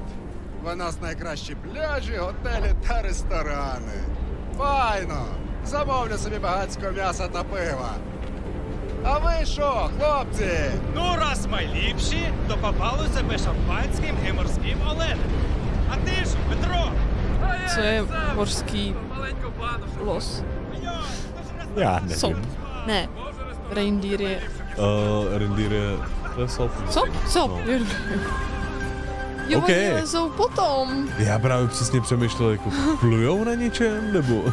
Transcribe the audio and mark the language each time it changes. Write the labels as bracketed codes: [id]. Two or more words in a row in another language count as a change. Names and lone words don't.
[uk] У нас найкращі пляжі, готелі та ресторани. Файно! Замовлю собі багатського м'яса та пива. А ви що, хлопці? Ну, раз ми ліпші, то попали себе шампанським і морським оленем. А ти ж, Петро! [cs] Co je morský los? Já nevím. Sop. Ne. Reindeer je... Reindeer je... To je sop. Sop. No. Jo, okay. oni jsou potom. Já právě přesně přemýšlel, jako plujou na něčem, nebo...